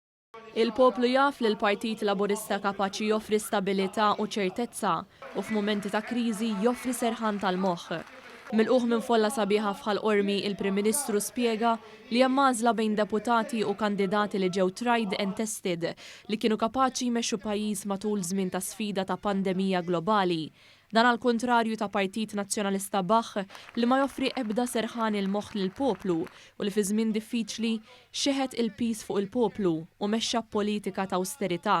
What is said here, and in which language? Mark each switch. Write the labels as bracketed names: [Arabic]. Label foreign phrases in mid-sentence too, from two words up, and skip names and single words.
[Maltese] Il-poplu jaf li l-Partit Laburista kapaċi joffri stabilità u ċertezza u f'mumenti ta' kriżi joffri serħan tal-moħħ. Milquh minn folla sabiħa fħal qormi il-Prim Ministru spjega li hemm għażla bejn deputati u kandidati li ġew [English] tried and tested [Maltese] li kienu kapaċi jmexxu pajjiż matul żmien ta' sfida ta' pandemija globali. Dan għal kontrarju ta' Partit Nazzjonalista Baħ li ma joffri ebda serħan il-moħħ lill-poplu u li fi żmien diffiċli xeħet il-pis fuq il-poplu u mexxa politika ta' austerità.